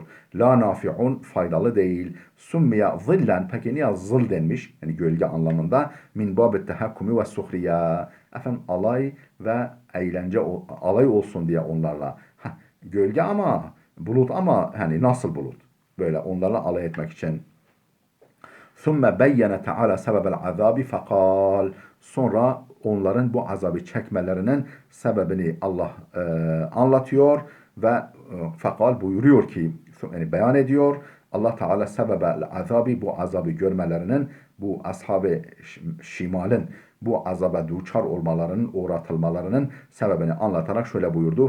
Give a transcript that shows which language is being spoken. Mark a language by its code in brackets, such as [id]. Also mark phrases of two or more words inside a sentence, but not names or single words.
[ar] لا نافع, [tr] faydalı değil. [ar] سمي ظلا, [tr] peki niye zıl denmiş? Yani gölge anlamında. [ar] من باب التهكم والسخرية. [tr] Alay ve eğlence, alay olsun diye onlarla. Gölge ama, bulut ama hani nasıl bulut? Böyle onlarla alay etmek için. [ar] ثُمَّ بَيَّنَ تَعَالَى سَبَبَ الْعَذَابِ فَقَالَ. [tr] Sonra onların bu azabı çekmelerinin sebebini Allah anlatıyor ve fakal buyuruyor ki, yani beyan ediyor. Allah Teala [ar] سبب العذاب, [tr] bu azabı görmelerinin, bu ashab-ı şimalin bu azaba duçar olmalarının, uğratılmalarının sebebini anlatarak şöyle buyurdu.